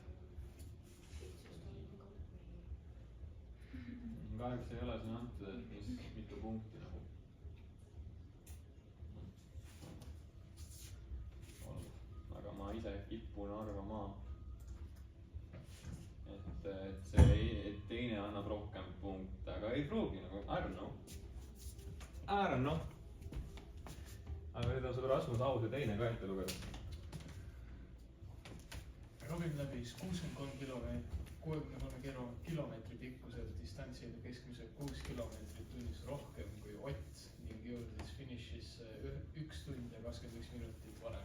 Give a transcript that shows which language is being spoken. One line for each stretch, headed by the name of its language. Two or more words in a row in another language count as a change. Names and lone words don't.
Estonian: Kahjuks ei ole siin antud, et mitu punkti nagu. Aga ma ise kipun arvama, et see teine annab rohkem punkte, aga ei pruugi nagu,
English: I don't know.
Estonian: Aga nüüd on sul Rasmus Ause teine ka ette lugeda. Robin läbis 63 kilomeetri pikkusel distantsil keskmiselt 6 kilomeetrit tunnis rohkem kui Ott ning jõudis finišisse 1 tund ja 21 minutit varem.